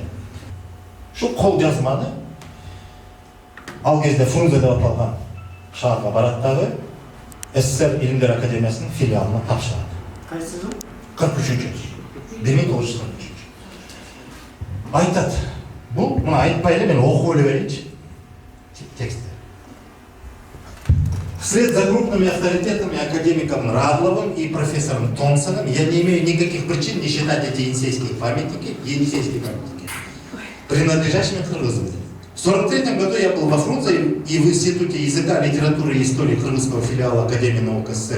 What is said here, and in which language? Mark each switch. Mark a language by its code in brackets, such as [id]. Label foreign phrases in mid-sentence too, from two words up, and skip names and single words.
[ky] Ушу кол жазманы ал кезде Фрунзе деп аталган шаарга барат дагы СССР Илимдер Академиясынын филиалына тапшырат. Кайсы жыл? 43. 1943. Айтат, бул мына айтпай эле мен окуп эле берейинчи. Текстти. [ru] Вслед за крупными авторитетами, академиком Радловым и профессором Томпсоном, я не имею никаких причин не считать эти енисейские памятники, принадлежащими кыргызам. В 1943 году я был во Фрунзе и в Институте языка, литературы и истории кыргызского филиала Академии наук СССР.